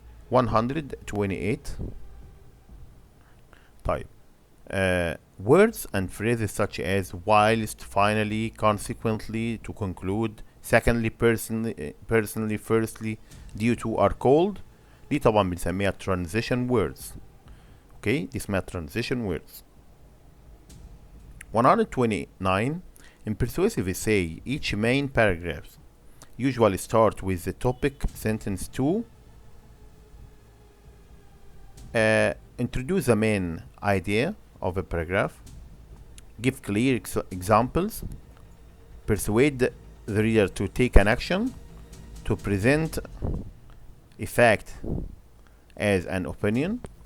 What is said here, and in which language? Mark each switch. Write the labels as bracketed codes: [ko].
[en] 128 طيب words and phrases such as whilst finally consequently to conclude secondly personally firstly due to are called، [ar] دي طبعا بنسميها [en] transition words. [ar] اوكي دي اسمها [en] transition words. 129 in persuasive essay each main paragraph usually start with the topic sentence 2 introduce the main idea of a paragraph, give clear examples, persuade the reader to take an action, to present a fact as an opinion.